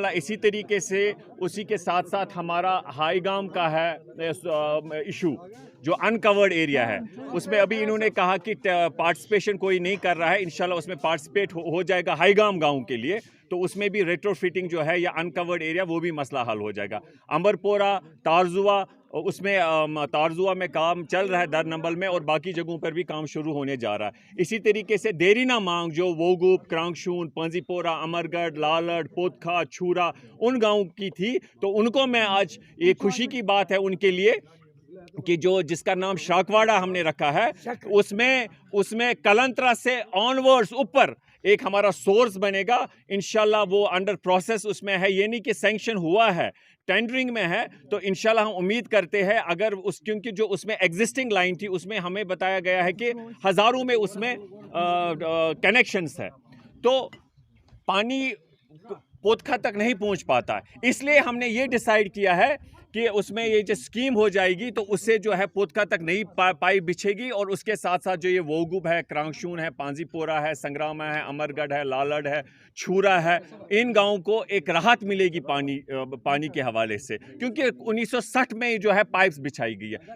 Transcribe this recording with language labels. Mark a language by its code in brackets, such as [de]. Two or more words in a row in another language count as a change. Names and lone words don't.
[ur] اسی طریقے سے اسی کے ساتھ ساتھ ہمارا ہائی گام کا ہے ایشو جو [en] uncovered area [ur] ہے، اس میں ابھی انہوں نے کہا کہ پارٹیسپیشن کوئی نہیں کر رہا ہے، انشاءاللہ اس میں پارٹیسپیٹ ہو جائے گا ہائی گام گاؤں کے لیے، تو اس میں بھی [en] retro fitting [ur] جو ہے یا [en] uncovered area [ur] وہ بھی مسئلہ حل ہو جائے گا. امبرپورہ تارزوا اس میں تارزوا میں کام چل رہا ہے در نمبل میں اور باقی جگہوں پر بھی کام شروع ہونے جا رہا ہے. اسی طریقے سے دیرینہ مانگ جو ووگوپ، کرانکشون، پنزی پورہ، امرگڑھ، لالڑ، پوتکھا، چھورا ان گاؤں کی تھی، تو ان کو میں آج یہ خوشی کی بات ہے ان کے لیے کہ جس کا نام شاکواڑا ہم نے رکھا ہے اس میں کلنترا سے [en] onwards [ur] اوپر ایک ہمارا سورس بنے گا انشاءاللہ. وہ [en] under process [ur] اس میں ہے، یہ نہیں کہ سینکشن ہوا ہے، ٹینڈرنگ میں ہے. تو انشاءاللہ ہم امید کرتے ہیں اگر کیونکہ جو اس میں [en] existing line [ur] تھی اس میں ہمیں بتایا گیا ہے کہ ہزاروں میں اس میں کنیکشنز ہے، تو پانی پوتکھا تک نہیں پہنچ پاتا. اس لیے ہم نے یہ ڈیسائیڈ کیا ہے کہ کہ اس میں یہ جو سکیم ہو جائے گی تو اس سے جو ہے پوتکا تک نئی پائپ بچھے گی، اور اس کے ساتھ ساتھ جو یہ ووگوب ہے، کرانگشون ہے، پانجی پورہ ہے، سنگراما ہے، امرگڑھ ہے، لالڑ ہے، چھورا ہے، ان گاؤں کو ایک راحت ملے گی پانی کے حوالے سے، کیونکہ 1960 میں جو ہے پائپس بچھائی گئی ہے.